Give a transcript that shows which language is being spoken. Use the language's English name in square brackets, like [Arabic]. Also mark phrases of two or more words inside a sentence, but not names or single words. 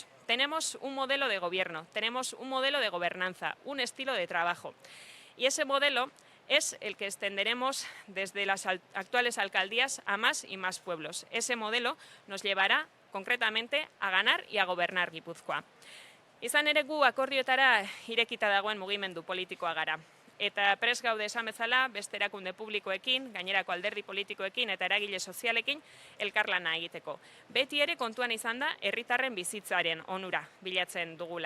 [Spanish] Tenemos un modelo de gobierno, tenemos un modelo de gobernanza, un estilo de trabajo. Y ese modelo es el que extenderemos desde las actuales alcaldías a más y más pueblos. Ese modelo nos llevará concretamente a ganar y a gobernar Gipuzkoa. [Basque] Izan ere gu akordioetara irekita dagoen mugimendu politikoa gara. Eta prest gaude esan bezala, beste erakunde publikoekin, gainerako alderdi politikoekin eta eragile sozialekin elkarlana egiteko. Beti ere kontuan izan da herritarren bizitzaren onura bilatzen dugula.